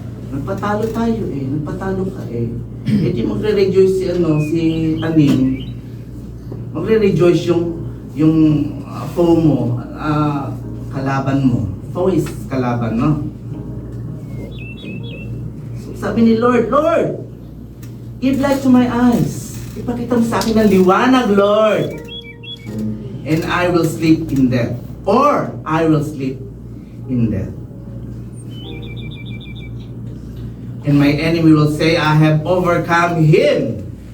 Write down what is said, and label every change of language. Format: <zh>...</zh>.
<tl>Nagpatalo tayo eh. Nagpatalo ka eh. Eh di magre-rejoice si Taning. Magre-rejoice yung foe mo, kalaban mo.</tl> <en>Foe is kalaban, no? So,</en> <tl>sabi ni</tl> <en>Lord, give light to my eyes.</en> <tl>Ipakita mo sa akin ang liwanag, Lord.</tl> <en>And I will sleep in death. Or I will sleep in death. And my enemy will say, I have overcome him.</en>